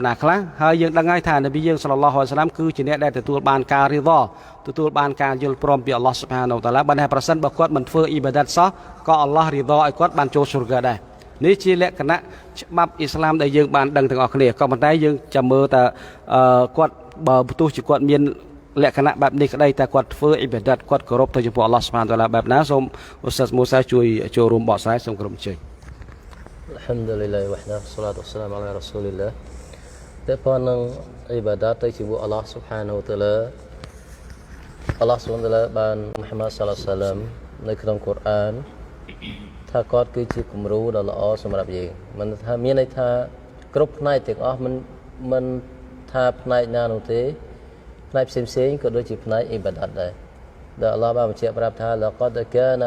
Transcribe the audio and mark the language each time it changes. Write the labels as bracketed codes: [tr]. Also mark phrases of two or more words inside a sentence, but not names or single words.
[km] ណាខ្លះហើយយើងដឹងហើយថានប៊ីយើង [ar] صلى الله عليه وسلم [km] គឺជាអ្នកដែលទទួលបានការរីឌ៉ាទទួលបានការយល់ព្រមពី [ar] الله سبحانه وتعالى [km] បើតែប្រសិនបើគាត់មិនធ្វើអ៊ីបាដាតសោះក៏អល់ឡោះរីឌ៉ាឲ្យគាត់បានចូលសុរហ្គាដែរនេះជាលក្ខណៈច្បាប់អ៊ីស្លាមដែលយើងបានដឹងទាំងអស់គ្នាក៏ប៉ុន្តែយើងចាំមើលតើគាត់បើទោះជាគាត់មានលក្ខណៈបែបនេះក្តីតែគាត់ធ្វើអ៊ីបាដាតគាត់គោរពទៅចំពោះ [ar] الله سبحانه وتعالى [km] បែបណាសូមឧស្សាហ៍មូសាជួយចូលរួមបកស្រាយសូមគោរពអញ្ជើញ [ar] الحمد لله وحده الصلاة والسلام على رسول الله [km] តែប៉ុណ្ណឹងអ៊ីបាដាតទៅជាមួយ [ar] الله سبحانه وتعالى الله سبحانه وتعالى [km] បានមូហាម៉ាត់ [ar] صلى الله عليه وسلم [km] នៅក្នុងកូរ៉ានថាគាត់គឺជាគំរូដ៏ល្អសម្រាប់យើងមិនថាមានន័យថាគ្រប់ផ្នែកទាំងអស់មិនថាផ្នែកណានោះទេផ្នែកផ្សេងក៏ដូចជាផ្នែកអ៊ីបាដាតដែរដែលអល់ឡោះបានបញ្ជាក់ប្រាប់ថាលកដកាណា